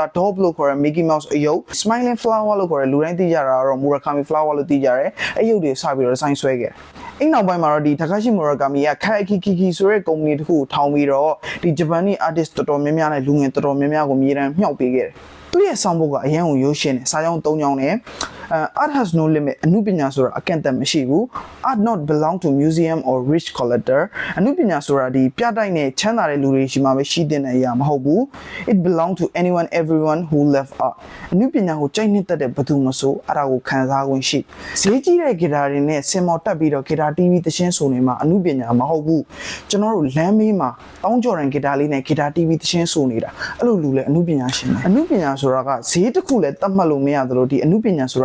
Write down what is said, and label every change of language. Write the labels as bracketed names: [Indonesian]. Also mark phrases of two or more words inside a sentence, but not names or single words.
[Burmese] Top လို့ခေါ်တဲ့ Mickey Mouse အယုတ် Smiling Flower လို့ခေါ်တဲ့လူတိုင်းသိကြတာကတော့ Murakami Flower လို့သိကြတယ်။အယုတ်တွေစပြီးတော့ဒီဇိုင်းဆွဲခဲ့တယ်။အဲ့နောက်ပိုင်းမှာတော့ဒီ Takashi Murakami က Kaikiki ဆိုတဲ့ကုမ္ပဏီတစ်ခုကိုထောင်ပြီးတော့ဒီ [English] Japanese artist [Burmese] တော်တော်များများနဲ့လူ ငယ်တော်တော်များများကိုမြေတမ်းမြှောက်ပေးခဲ့တယ်။သူ့ရဲ့ဆောင်းဘုတ်ကအရန်ကိုရိုးရှင်းတယ်။စာကြောင်း၃ကြောင်းနဲ့ [English] art has no limit [Burmese] အမှုပညာဆိုတာအကန့်အသတ်မရှိဘူး [English] art not belong to museum or rich collector [Burmese] အမှုပညာဆိုတာဒီပြတိုက်နဲ့ချမ်းသာတဲ့လူတွေရှိမှပဲရှိတဲ့အရာမဟုတ်ဘူး [English] it belong to anyone everyone who love art [Burmese] အမှုပညာကိုကြိုက်နှစ်သက်တဲ့ဘသူမဆိုအဲ့ဒါကိုခံစားခွင့်ရှိဈေးကြီးတဲ့ဂီတာတွေနဲ့စင်မော်တက်ပြီးတော့ဂီတာ TV သချင်းဆိုနေမှာအမှုပညာမဟုတ်ဘူးကျွန်တော်တို့လမ်းမေးမှာတောင်းကြော်တဲ့ဂီတာလေးနဲ့ဂီတာ TV သချင်းဆိုနေတာအဲ့လိုလူလဲအမှုပညာရှင်ပဲအမှုပညာဆိုတာကဈေးတစ်ခုလဲတတ်မှတ်လို့မရသလိုဒီအမှုပညာဆိုတာ